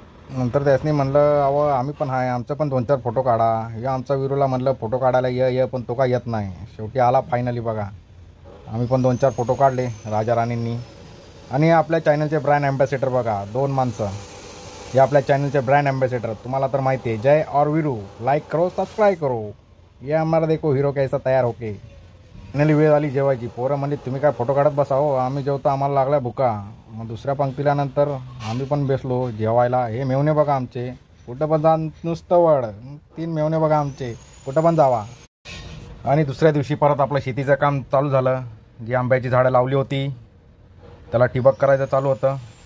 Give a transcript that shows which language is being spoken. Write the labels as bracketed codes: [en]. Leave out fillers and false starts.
[mr] नंतर त्यासनी म्हणलं अहो आम्ही पण आहे, आमचं पण 2-4 फोटो काढा. या आमचा विरूला म्हणलं फोटो काढायला ये पण तो काय येत नाही. शेवटी आला फायनली बघा. आम्ही पण 2-4 फोटो काढले राजा राणींनी. आणि आपल्या चॅनलचे ब्रँड ॲम्बॅसेडर बघा 2 माणसं. हे आपल्या चॅनलचे ब्रँड ॲम्बॅसेडर तुम्हाला तर माहिती आहे. [hi] जय और वीरू, लाईक करो सब्सक्राइब करो. ये हमारा देखो हीरो कैसा तयार होके. [mr] फायनली वेळ आली जेवायची. पोरं म्हणली तुम्ही काय फोटो काढत बसा हो, आम्ही जेवतो आम्हाला लागला भुका. मग दुसऱ्या पंक्तीला नंतर आम्ही पण बसलो जेवायला. हे मेवणे बघा आमचे कुठं पण जा नुसतं वड. 3 मेवणे बघा आमचे कुठं पण जावा. आणि दुसऱ्या दिवशी परत आपलं शेतीचं काम चालू झालं. जी आंब्याची झाडं लावली होती त्याला ठिबक करायचं चालू होतं.